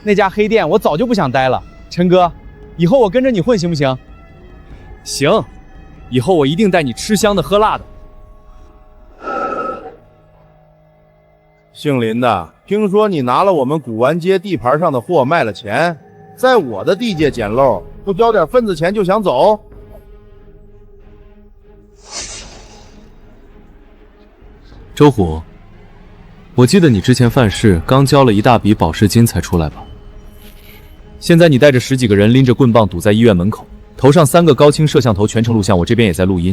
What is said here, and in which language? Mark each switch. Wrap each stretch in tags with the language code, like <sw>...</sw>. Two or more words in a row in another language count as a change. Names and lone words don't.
<zh>那家黑店我早就不想待了。陳哥，以後我跟着你混行不行？行，以後我一定帶你吃香的喝辣的。姓林的，聽說你拿了我們古玩街地盤上的貨賣了錢，在我的地界撿漏，不交點份子錢就想走？周虎，我記得你之前犯事剛交了一大筆保釋金才出來吧？現在你帶着10幾個人拎着棍棒堵在醫院門口，頭上3個高清攝像頭全程錄像，我這邊也在錄音。</zh>